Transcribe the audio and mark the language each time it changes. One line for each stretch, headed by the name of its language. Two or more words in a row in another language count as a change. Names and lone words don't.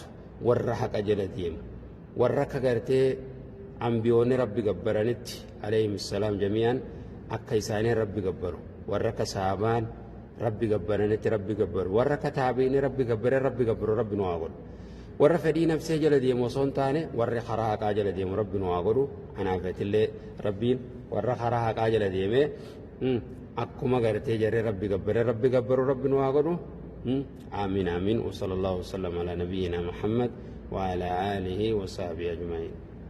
Oromo: warra haqa jala deemu warra akka gartee ambiyoonni rabbi gabbaranitti
Arabic: عليهم السلام جميعا
Oromo: akka isaanii rabbi gabbaru warra akka sahabaan rabbi gabbaranitti rabbi gabbaru warra akka taabiini rabbi gabbare rabbi gabbaru rabbi nu haa godhu warra fedhii nafsee jala deemu osoo hin taane warri karaa haqaa jala deemu rabbi nu haa godhu anaafetillee rabbiin warra karaa haqaa jala deemee akkuma gartee jarree rabbi gabbaru rabbi nu haa godhu
Arabic: آمين آمين وصلى الله وسلم على نبينا محمد وعلى آله وصحبه أجمعين